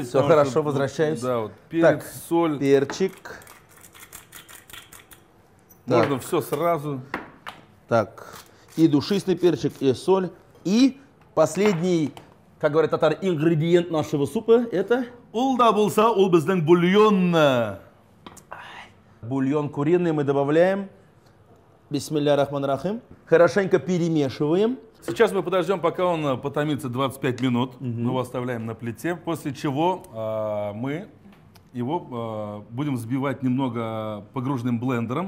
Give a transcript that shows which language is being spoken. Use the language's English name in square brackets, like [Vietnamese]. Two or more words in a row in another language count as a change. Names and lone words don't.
[Russian] Все потому хорошо, что, возвращаюсь. Да, вот перец, Так, соль. перчик. Можно все сразу. Так, и душистый перчик, и соль. И последний, как говорят татары, ингредиент нашего супа – это [Tatar] Ул да булса, ул безден бульон. [Russian] бульон куриный мы добавляем. [Arabic] بسم الله الرحمن الرحيم. [Russian] Хорошенько перемешиваем. Сейчас мы подождем, пока он потомится 25 минут. Мы его оставляем на плите. После чего мы его будем взбивать немного погруженным блендером.